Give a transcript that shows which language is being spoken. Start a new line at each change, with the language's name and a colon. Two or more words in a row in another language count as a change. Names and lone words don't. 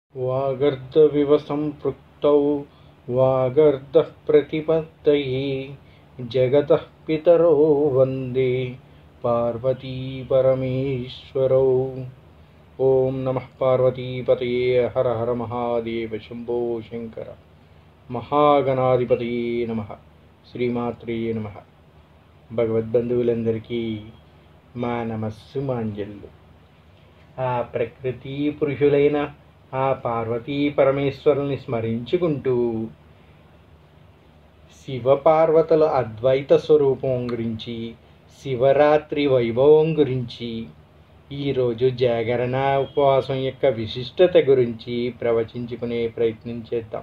Sanskrit: वागर्धविव सम्पृक्तौ वागर्धः प्रतिपत्तये जगतः पितरौ वन्दे पार्वती परमेश्वरौ। ओं नमः पार्वतीपतये हर हर महादेव शंभो शंकर। महागणाधिपतये नमः। श्रीमात्रे नमः।
Telugu: భగవద్బంధువులందరికీ మా నమస్సు మాంజల్లు. ఆ ప్రకృతి పురుషులైన ఆ పార్వతీ పరమేశ్వరుల్ని స్మరించుకుంటూ శివపార్వతుల అద్వైత స్వరూపం గురించి, శివరాత్రి వైభవం గురించి, ఈరోజు జాగరణ ఉపవాసం యొక్క విశిష్టత గురించి ప్రవచించుకునే ప్రయత్నం చేద్దాం.